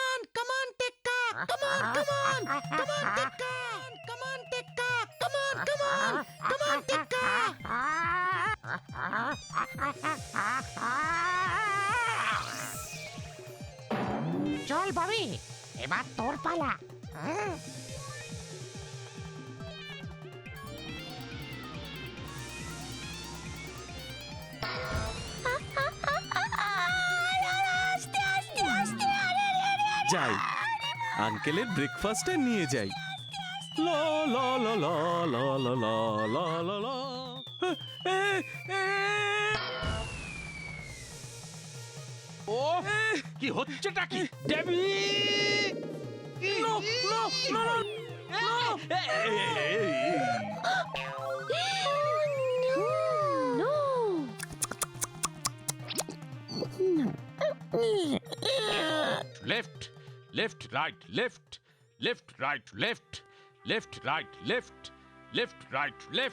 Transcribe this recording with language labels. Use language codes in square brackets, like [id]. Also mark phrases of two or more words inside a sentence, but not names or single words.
[en] come on, Tekka, come on, come on, come on, Tekka, come on, Tekka, come on, come on, come on, Tekka. [bn] চল ববি, এবার তোর পালা। যাই, আঙ্কেলের ব্রেকফাস্টটা নিয়ে যাই। লা লা লা লা লা লা লা লা লা লা। এ, এ, ও কি হচ্ছেটা কি ডেবি [en] no, no, no, left left right left left right left left right left left right left